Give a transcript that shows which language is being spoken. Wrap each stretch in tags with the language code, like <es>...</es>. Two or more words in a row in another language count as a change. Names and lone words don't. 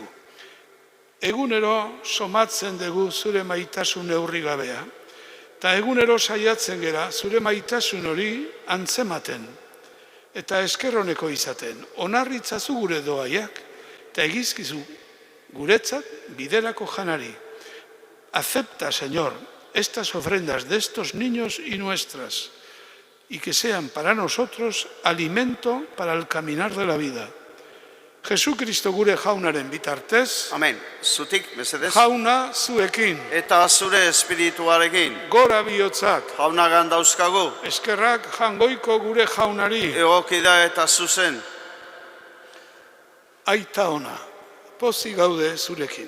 <eu>Egunero somatzen dugu zure maitasun neurri gabea, eta egunero saiatzen gera zure maitasun hori antzematen, eta eskerroneko izaten, onarritzazu gure doaiak, eta egizkizu guretzat biderako janari.</eu> <es>Acepta, Señor, estas ofrendas de estos niños y nuestras, y que sean para nosotros alimento para el caminar de la vida.</es> <eu>Jesucristo gure jaunaren bitartez, Amen. Zutik, mesedez. jauna zuekin, Eta zure espirituarekin. gora bihotzak, Jaunagan dauzkagu. eskerrak jangoiko gure jaunari, Egokida eta zuzen. aita ona, pozik gaude zurekin.</eu>